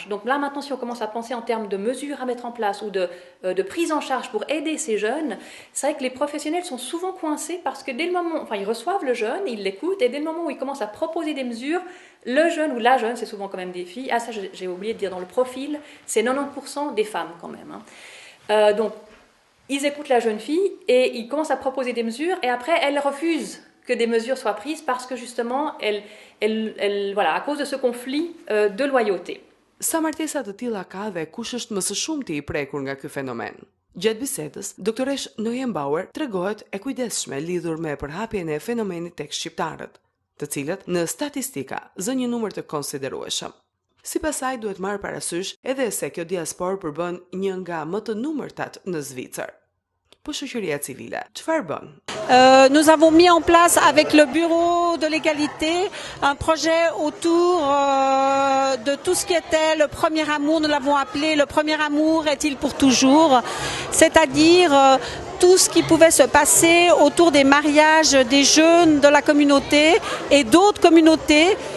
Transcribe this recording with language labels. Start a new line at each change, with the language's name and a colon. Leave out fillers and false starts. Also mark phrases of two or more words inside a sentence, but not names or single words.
French: Donc là, maintenant, si on commence à penser en termes de mesures à mettre en place ou de prise en charge pour aider ces jeunes, c'est vrai que les professionnels sont souvent coincés parce que dès le moment, enfin, ils reçoivent le jeune, ils l'écoutent, et dès le moment où ils commencent à proposer des mesures, le jeune ou la jeune, c'est souvent quand même des filles, ah ça j'ai oublié de dire dans le profil, c'est 90% des femmes quand même. Hein. Donc, ils écoutent la jeune fille et ils commencent à proposer des mesures et après, elle refuse que des mesures soient prises parce que justement, voilà, à cause de ce conflit de loyauté.
Albanian: Sa martesa të tilla ka dhe kush është më së shumti i prekur nga ky fenomen? Gjatë bisedës, doktoresh Neuenbauer tregohet e kujdesshme lidhur me përhapjen e fenomenit tek shqiptarët, të cilët në statistika zën një numër të konsiderueshëm. Sipas saj duhet marrë parasysh edhe se kjo diasporë përbën një nga më të numërtat në Zvicër. Po shoqëria civile, çfarë bën?
French: Nous avons mis en place avec le Bureau de l'égalité un projet autour de tout ce qui était le premier amour, nous l'avons appelé le premier amour est-il pour toujours, c'est-à-dire tout ce qui pouvait se passer autour des mariages des jeunes de la communauté et d'autres communautés